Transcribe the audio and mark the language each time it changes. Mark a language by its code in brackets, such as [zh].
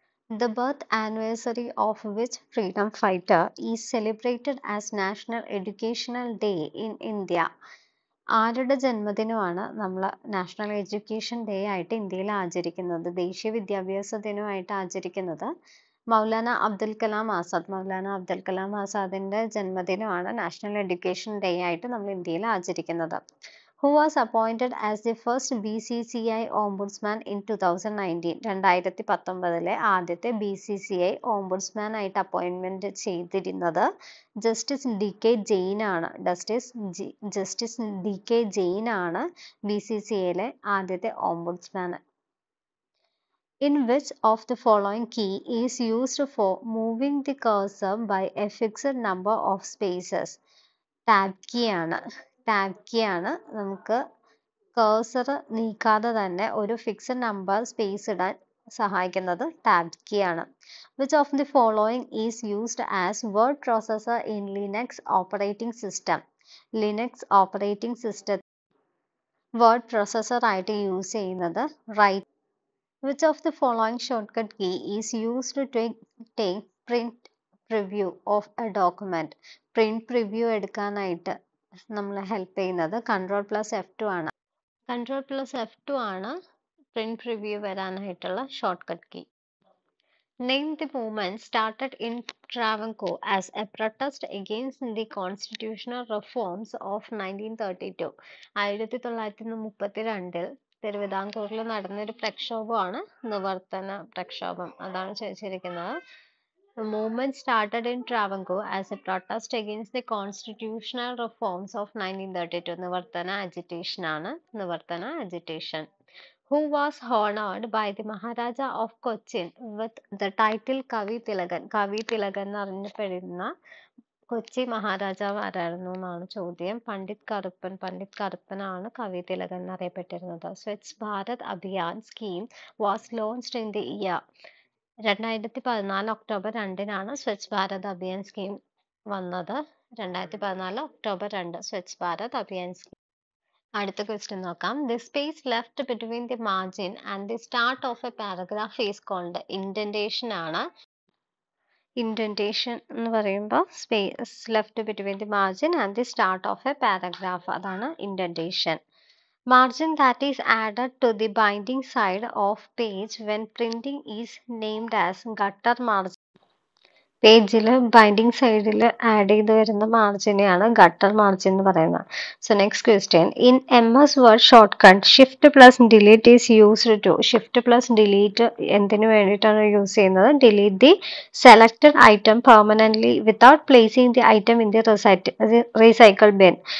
[en] The birth anniversary of which freedom fighter is celebrated as National Educational Day in India. [ml] ആരുടെ ജന്മദിനമാണ് നമ്മൾ national education day ആയിട്ട് ഇന്ത്യയിൽ ആചരിക്കുന്നത്, ദേശീയ വിദ്യാഭ്യാസ ദിനമായിട്ട് ആചരിക്കുന്നത്? മൗലാന അബ്ദുൽ കലാം ആസാദ്. മൗലാന അബ്ദുൽ കലാം ആസാദിന്റെ ജന്മദിനമാണ് നാഷണൽ എഡ്യൂക്കേഷൻ ഡേ ആയിട്ട് നമ്മൾ ഇന്ത്യയിൽ ആചരിക്കുന്നത്. [en] Who was appointed as the first BCCI Ombudsman in 2019. [ml] 2019 ആദ്യത്തെ BCCI Ombudsman ആയിട്ട് അപ്പോയിൻമെന്റ് ചെയ്തിരുന്നത് ജസ്റ്റിസ് ഡി കെ ജെയിൻ ആണ്. ജസ്റ്റിസ് ഡി കെ ജെയിൻ ആണ് BCCIയിലെ ആദ്യത്തെ ombudsman. [en] In which of the following key is used for moving the cursor by a fixed number of spaces? [ml] Tab key ആണ്. Tab key ആണ് നമുക്ക് കേഴ്സർ നീക്കാതെ തന്നെ ഒരു ഫിക്സഡ് നമ്പർ സ്പേസ് ഇടാൻ സഹായിക്കുന്നത് ടാബ് കീ ആണ്. [en] Which of the following is used as word processor in Linux operating system. [ml] Linux operating system word processor ആയിട്ട് use ചെയ്യുന്നത് right. [en] Which of the following shortcut key is used to take print preview of a document? [ml] Print preview എടുക്കാനായിട്ട് നമ്മളെ help ചെയ്യുന്നത് Ctrl+F2 ആണ്. Ctrl+F2 ആണ് print preview വരാനായിട്ടുള്ള shortcut key. [en] Name the movement started in Travancore as a protest against the constitutional reforms of 1932. [ml] 1932 തിരുവിതാംകൂറിൽ നടന്നൊരു പ്രക്ഷോഭമാണ് നിവർത്തന പ്രക്ഷോഭം. അതാണ് ചോദിച്ചിരിക്കുന്നത്. [en] The movement started in Travancore as a protest against the constitutional reforms of 1932. [ml] നിവർത്തന agitation ആണ്. നിവർത്തന agitation. [en] Who was honored by the Maharaja of Cochin with the title Kavi Tilakan. [ml] കവി തിലകൻ എന്ന് അറിയപ്പെടുന്ന കൊച്ചി മഹാരാജാവ് ആരായിരുന്നു എന്നാണ് ചോദ്യം. പണ്ഡിറ്റ് കറുപ്പനാണ് കവി Thilakan എന്നറിയപ്പെട്ടിരുന്നത്. [en] Swachh Bharat Abhiyan scheme was launched in the year. [ml] 2014 October 2 Swachh Bharat Abhiyan scheme വന്നത്. 2014 ഒക്ടോബർ 2 സ്വച്ഛ് ഭാരത് അഭിയാൻ സ്കീം. അടുത്ത ക്വസ്റ്റ്യൻ നോക്കാം. [en] The space left between the margin and the start of a paragraph is called. [ml] Indentation ആണ്. ഇൻഡന്റേഷൻ എന്ന് പറയുമ്പോൾ [en] space left between the margin and the start of a paragraph, [ml] അതാണ് indentation. [en] Margin that is added to the binding side of page when printing is named as gutter margin. [ml] പേജിൽ binding സൈഡിൽ add ചെയ്ത് വരുന്ന മാർജിനെയാണ് gutter margin എന്ന് പറയുന്നത്. [en] So next question. In MS word shortcut Shift+Delete is used to. [ml] Shift+Delete എന്തിനു വേണ്ടിയിട്ടാണ് use ചെയ്യുന്നത്? [en] Delete the selected item permanently without placing the item in the recycle bin.